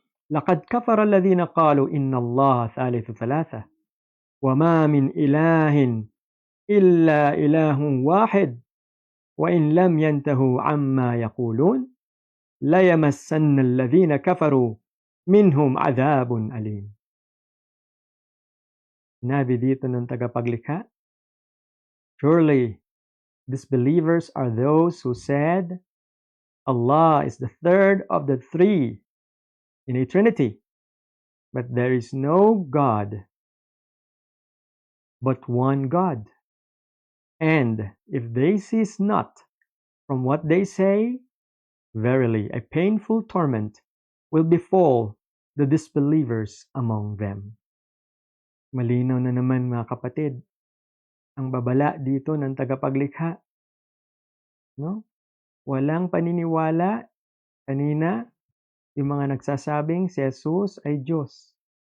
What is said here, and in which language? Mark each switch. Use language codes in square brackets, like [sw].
[ar] لقد كفر الذين قالوا إن الله ثالث ثلاثة وما من إله إلا إله واحد وإن لم ينتهوا عما يقولون ليمسن الذين كفروا منهم عذاب أليم. [tl] Sinabi dito ng tagapaglikha, [en] surely disbelievers are those who said Allah is the third of the three in a trinity, but there is no God but one God. And if they cease not from what they say, verily a painful torment will befall the disbelievers among them. [tl] Malinaw na naman mga kapatid, ang babala dito ng tagapaglikha. No? Walang paniniwala kanina yung mga nagsasabing si Jesus ay Diyos.